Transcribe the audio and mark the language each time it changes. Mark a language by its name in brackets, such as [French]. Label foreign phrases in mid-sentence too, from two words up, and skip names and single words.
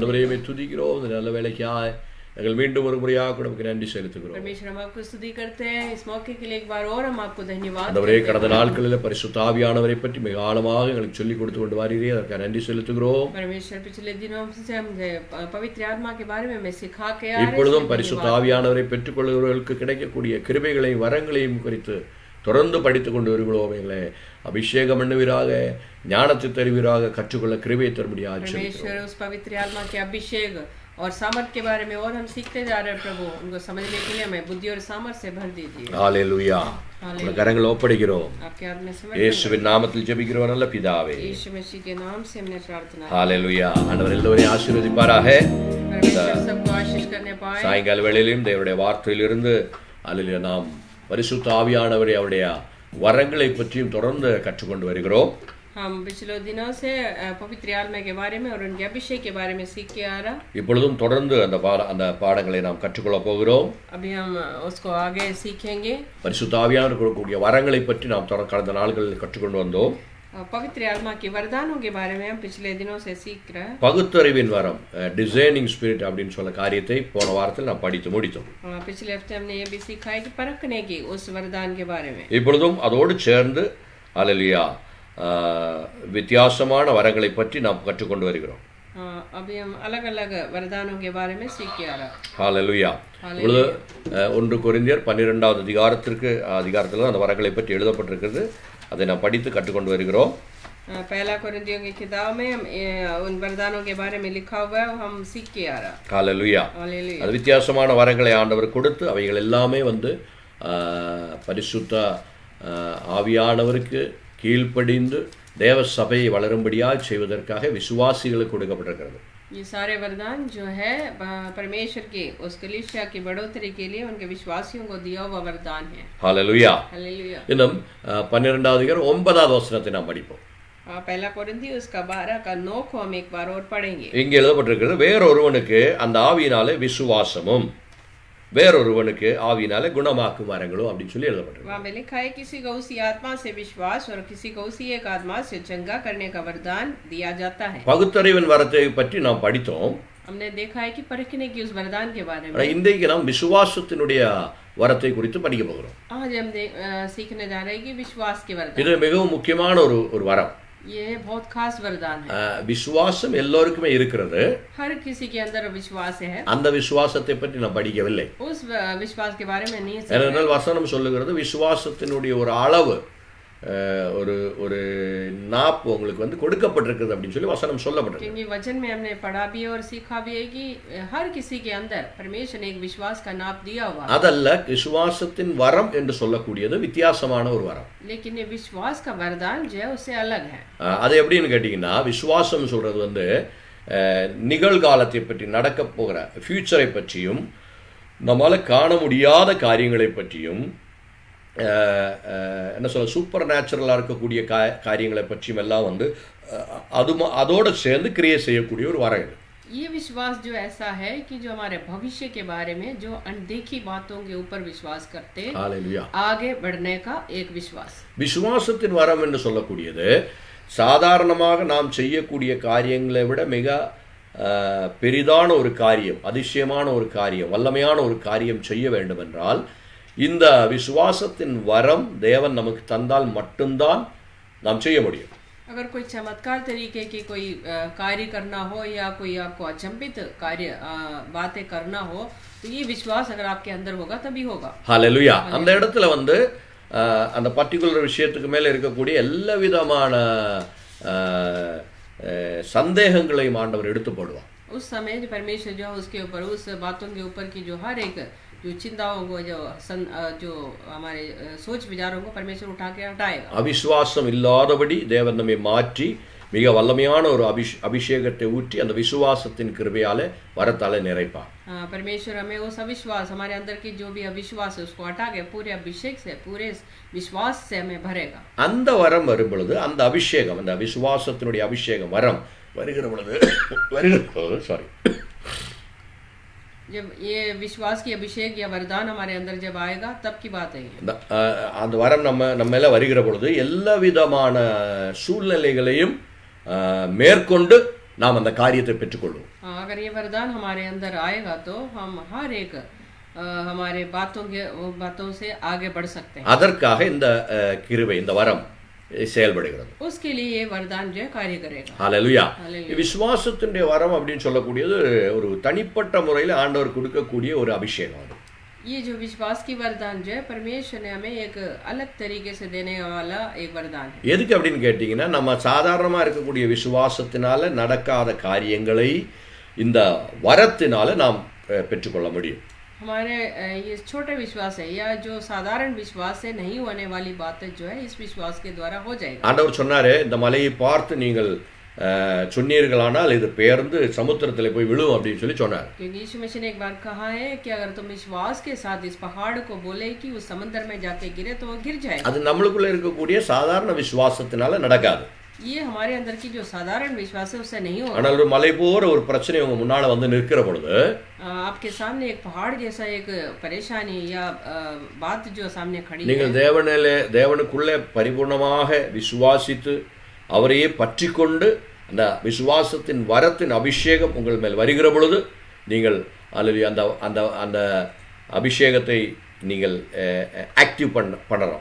[Tamil] மை துதிக்கிறோம். இந்த நல்ல வேலைக்காய் நாங்கள் மீண்டும் ஒரு முறையாக கூட நமக்கு நன்றி செலுத்துகிறோம். [Hindi] परमेश्वर हम आपको स्तुति करते हैं इस मौके के लिए एक बार और हम आपको धन्यवाद [Tamil] ஆண்டவரே, கடந்த நாட்களில் பரிசுத்த ஆவியானவரை பற்றி மிக ஆழமாக எங்களுக்கு சொல்லிக் கொடுத்து கொண்டு வாரீரே, அதற்கு நன்றி செலுத்துகிறோம். [Hindi] परमेश्वर पिछले दिनों से हम पवित्र आत्मा के बारे में मैं सिखा के आ रहे हैं. [Tamil] இப்பொழுதும் பரிசுத்த ஆவியானவரை பெற்றுக்கொள்கிறவர்களுக்கு கிடைக்கக்கூடிய கிருபைகளையும் வரங்களையும் குறித்து தொடர்ந்து படித்துக் கொண்டு வருகிறோம். எங்களை அபிஷேகம் பண்ணுவீராக, ஞானத்தை தருவீராக, கற்றுக்கொள்ள கிருபையை தரும்படியாக [Hindi] परमेश्वर उस पवित्र आत्मा के अभिषेक और सामर्थ के बारे में और हम सीखते जा रहे हैं. प्रभु उनको समझने के लिए हमें बुद्धि और सामर्थ से भर दीजिए. [Tamil] ஹல்லேலூயா. உங்கள் கரங்களை ஒப்படைக்கிறோம். [Hindi] आपके हाथ में समर्पण [Tamil] இயேசுவின் நாமத்தில் ஜெபிக்கிறோம் நல்ல பிதாவே. [Hindi] यीशु मसीह के नाम से हमने प्रार्थना. [Tamil] ஹல்லேலூயா. ஆண்டவர் எல்லோரையும் ஆசீர்வதிப்பாராக. [Hindi] परमेश्वर सबको आशीष करने पाए. [Tamil] சாயங்கால வேளையிலும் தேவனுடைய வார்த்தையிலிருந்து அல்லேலூயா நாம் பரிசுத்த ஆவியானவரை அவருடைய வரங்களை பற்றியும் தொடர்ந்து கற்றுக்கொண்டு வருகிறோம். [Hindi] हम पिछले दिनों से पवित्र आत्मा के बारे में और उनके अभिषेक के बारे में सीख के आ रहा. [Tamil] இப்பொழுதும் தொடர்ந்து அந்த பாடங்களை நாம் கற்றுக்கொள்ள போகிறோம். [Hindi] अभी हम उसको आगे सीखेंगे. [Tamil] பரிசுத்த ஆவியானவர் கொடுக்கக்கூடிய வரங்களை பற்றி நாம் கடந்த நாட்களில் கற்றுக்கொண்டு வந்தோம். [Hindi] पवित्र आत्मा के वरदानों के बारे में हम पिछले दिनों से सीख रहे हैं. [Tamil] பகுத்தறிவின் வரம், [English] discerning spirit [Tamil] அப்படின்னு சொல்ல காரியத்தை போன வாரத்தில் நாம் படித்து முடித்தோம். [Hindi] पिछले हफ्ते हमने ये भी सीखा है कि परखने की उस वरदान के बारे में. [Tamil] இப்பொழுதும் அதோடு சேர்ந்து அல்லேலூயா வித்தியாசமான வரங்களை பற்றி நாம் கற்றுக்கொண்டு வருகிறோம். [Hindi] अभी हम अलग अलग वरदानों के बारे में सीख के आ रहा. [Tamil] ஹல்லேலூயா. இப்பொழுது 1 கொரிந்தியர் 12வது அதிகாரத்தில் அந்த வரங்களை பற்றி எழுதப்பட்டிருக்கிறது. அதை நாம் படித்து கற்றுக்கொண்டு வருகிறோம். [Hindi] पहला कोरिन्थियों की किताब में हम उन वरदानों के बारे में लिखा हुआ है, हम सीख के आ रहा. [Tamil] ஹல்லேலூயா. அது வித்தியாசமான வரங்களை ஆண்டவர் கொடுத்து அவைகள் எல்லாமே பரிசுத்த ஆவியானவருக்கு கீழ்ப்படிந்து தேவ சபையை வளரும்படியாக செய்வதற்காக விசுவாசிகளுக்கு கொடுக்கப்பட்டிருக்கிறது. [Hindi] ये सारे वरदान जो है परमेश्वर के उस कलीसिया की बढ़ोतरी के लिए उनके विश्वासियों को दिया हुआ वरदान है. [Tamil] ஹல்லேலூயா. [Hindi] हालेलुया. [Tamil] இன்னும் 12வது அதிகாரம் 9வது வசனத்தை நாம் படிப்போம். [Hindi] पहला कोरिन्थियों उसका 12 का 9 को हम एक बार और पढ़ेंगे. [Tamil] இங்கே எழுதப்பட்டிருக்கிறது, வேறொருவனுக்கு அந்த ஆவியினாலே விசுவாசமும் வேறொருவனுக்கு ஆவியினாலே குணமாக்கும் வரங்களும் அப்படின்னு சொல்லி எழுதப்பட்டிருக்கு. [Hindi] वहाँ में लिखा है किसी को उसी आत्मा से विश्वास और किसी को उसी एक आत्मा से चंगा करने का वरदान दिया जाता है. [Tamil] பகுத்தறிவின் வரத்தை பற்றி நாம் படித்தோம். [Hindi] हमने देखा है कि परखने की उस वरदान के बारे में. [Tamil] இன்றைக்கு நாம் விசுவாசத்தினுடைய வரத்தை குறித்து படிக்க போகிறோம். [Hindi] आज हम सीखने जा रहे हैं कि विश्वास के वरदान. [Tamil] இது மிகவும் முக்கியமான ஒரு வரம். [Hindi] ये बहुत खास वरदान है. [Tamil] விசுவாசம் எல்லோருக்குமே இருக்கிறது. [Hindi] हर किसी के अंदर विश्वास है. [Tamil] அந்த விசுவாசத்தை பற்றி நான் படிக்கவில்லை. [Hindi] उस विश्वास के बारे में नहीं. [Tamil] ஏனென்றால் வசனம் சொல்லுகிறது விசுவாசத்தினுடைய ஒரு அளவு, ஒரு நாப்பு உங்களுக்கு கொடுக்கப்பட்டிருக்கிறது அப்படின்னு சொல்லி வசனம் சொல்லப்பட்டிருக்கு. [Hindi] क्योंकि वचन में हमने पढ़ा भी और सीखा भी है कि हर किसी के अंदर परमेश्वर ने एक विश्वास का नाप दिया हुआ. [Tamil] அதல்ல விசுவாசத்தின் வரம் என்று சொல்லக்கூடியது வித்தியாசமான ஒரு வரம். [Hindi] लेकिन ये विश्वास का वरदान जो है उससे अलग है. [Tamil] அது எப்படின்னு கேட்டீங்கன்னா, விசுவாசம் சொல்றது நிகழ்காலத்தை பற்றி, நடக்க போகிற ஃபியூச்சரை பற்றியும் நம்மால காண முடியாத காரியங்களை பற்றியும் என்ன சொல்ல சூப்பர் நேச்சுரலாக இருக்கக்கூடிய காரியங்களை பற்றியும் எல்லாம் அதோடு சேர்ந்து கிரியேட் செய்யக்கூடிய ஒரு வரம் இது. [Hindi] ये विश्वास जो ऐसा है कि जो हमारे भविष्य के बारे में जो अनदेखी बातों के ऊपर विश्वास करते आगे बढ़ने का एक विश्वास. [Tamil] விசுவாசத்தின் வரம் என்று சொல்லக்கூடியது சாதாரணமாக நாம் செய்யக்கூடிய காரியங்களை விட மிக பெரிதான ஒரு காரியம், அதிசயமான ஒரு காரியம், வல்லமையான ஒரு காரியம் செய்ய வேண்டும் என்றால் இந்த விசுவாசத்தின் வரம் தேவன் நமக்கு தந்தால் மட்டும்தான் நாம் செய்ய முடியும். [Hindi] अगर कोई चमत्कार तरीके की कोई कार्य करना हो या कोई आपको अचंभित कार्य बातें करना हो तो ये विश्वास अगर आपके अंदर होगा तभी होगा. [Tamil] ஹல்லேலூயா. அந்த இடத்துல அந்த பர்டிகுலர் விஷயத்துக்கு மேல இருக்கக்கூடிய எல்லா விதமான சந்தேகங்களையும் ஆண்டவர் எடுத்து போடுவார். [Hindi] उस समय जो परमेश्वर जो उसके ऊपर उस बातों के ऊपर की जो हर एक जो चिंताओं को जो हमारे सोच विचारों को परमेश्वर उठा के हटाएगा. [Tamil] அவிசுவாசம் இல்லாதபடி தேவன் நம்மை மாற்றி மிக வல்லமையான ஒரு அபிஷேகத்தை ஊற்றி அந்த விசுவாசத்தின் கிருபையாலே வரத்தாலே நிறைப்பார். [Hindi] परमेश्वर हमें उस अविश्वास, हमारे अंदर की जो भी अविश्वास है उसको हटा के पूरे अभिषेक से, पूरे विश्वास से हमें भरेगा. [Tamil] அந்த வரம் வரும் பொழுது, அந்த அபிஷேகம், அந்த விசுவாசத்தினுடைய அபிஷேகம் வரம் வருகிற பொழுது [Hindi] जब ये विश्वास की अभिषेक या वरदान हमारे अंदर जब आएगा तब की बात है. [Tamil] அந்த வரம் நம்ம மேல வருகிற பொழுது எல்லா விதமான சூழ்நிலைகளையும் மேற்கொண்டு நாம் அந்த காரியத்தை பெற்றுக்கொள்வோம். [Hindi] अगर ये वरदान हमारे अंदर आएगा तो हम हर एक हमारे बातों से आगे बढ़ सकते हैं. [Tamil] அதற்காக இந்த கிருபை, இந்த வரம் செயல்படுகிறது. [Hindi] उसके लिए ये वरदान जो कार्य करेगा. [Tamil] ஹல்லேலூயா. விசுவாசத்தினுடைய வரம் அப்படின்னு சொல்லக்கூடியது ஒரு தனிப்பட்ட முறையில் ஆண்டவர் கொடுக்கக்கூடிய ஒரு அபிஷேகம். [Hindi] ये जो विश्वास की वरदान जो है परमेश्वर ने हमें एक अलग तरीके से देने वाला एक वरदान है. [Tamil] எதுக்கு அப்படின்னு கேட்டீங்கன்னா, நம்ம சாதாரணமா இருக்கக்கூடிய விசுவாசத்தினால நடக்காத காரியங்களை இந்த வரத்தினால நாம் பெற்றுக்கொள்ள முடியும். [Hindi] हमारे ये छोटे विश्वास है या जो साधारण विश्वास से नहीं होने वाली बातें जो है इस विश्वास के द्वारा हो जाएगा. [Tamil] ஆண்டவர் சொன்னாரு, இந்த மலையை பார்த்து நீங்கள் சொன்னீர்களானால் இது பெயர்ந்து சமுத்திரத்தில் போய் விழும் அப்படின்னு சொல்லி சொன்னார். [Hindi] क्योंकि यीशु मसीह ने एक बार कहा है कि अगर तुम विश्वास के साथ इस पहाड़ को बोले कि उस समुद्र में जाके गिरे तो वो गिर जाएगा. [Tamil] அது நம்மளுக்குள்ள இருக்கக்கூடிய சாதாரண விசுவாசத்தினால நடக்காது. [Hindi] ये हमारे अंदर की जो साधारण विश्वास है उससे नहीं होगा. [Tamil] ஆனால் ஒரு மலை போற ஒரு பிரச்சனை உங்க முன்னால வந்து நிற்கிற பொழுது, [Hindi] आपके सामने एक पहाड़ जैसा एक परेशानी या बात जो सामने खड़ी है, [Tamil] நீங்கள் தேவனுக்குள்ளே பரிபூர்ணமாக விசுவாசித்து அவரையே பற்றிக்கொண்டு அந்த விசுவாசத்தின் வரத்தின் அபிஷேகம் உங்கள் மேல் வருகிற பொழுது நீங்கள் அல்லது அந்த அந்த அந்த அபிஷேகத்தை நீங்கள் ஆக்டிவ் பண்ணுறோம்.